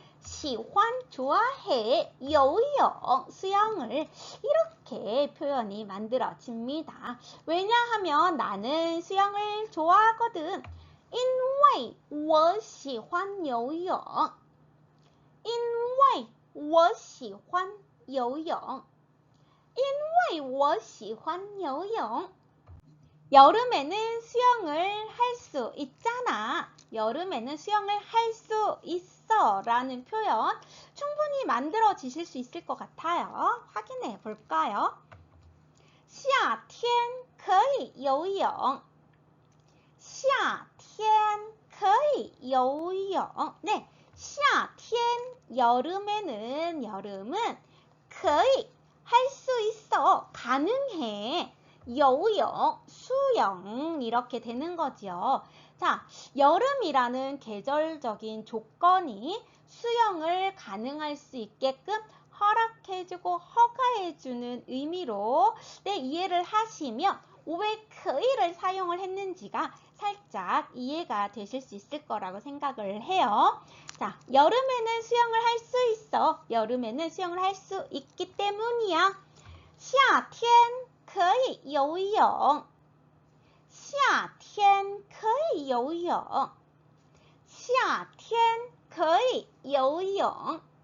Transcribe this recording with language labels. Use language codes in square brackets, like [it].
[ko] 喜欢 좋아해游泳 수영을 이렇게 표현이 만들어집니다. 왜냐하면 나는 수영을 좋아하거든. [zh] 因为我喜欢游泳因为我喜欢游泳因为我喜欢游泳 [ko] 여름에는 수영을 할 수 있잖아. 여름에는 수영을 할 수 있어 라는 표현 충분히 만들어지실 수 있을 것 같아요. 확인해 볼까요? [zh] 夏天可以游泳夏天可以游泳 [ko] 네, 夏天 여름에는 여름은 可以 할 수 있어 가능해 游泳 수영 이렇게 되는 거죠. 자, 여름이라는 계절적인 조건이 수영을 가능할 수 있게끔 허락해주고 허가해주는 의미로 네, 이해를 하시면 왜 그이를 사용을 했는지가 살짝 이해가 되실 수 있을 거라고 생각을 해요. 자, 여름에는 수영을 할 수 있어. 여름에는 수영을 할 수 있기 때문이야. [zh] 夏天可以游泳夏天可以游泳夏天可以游泳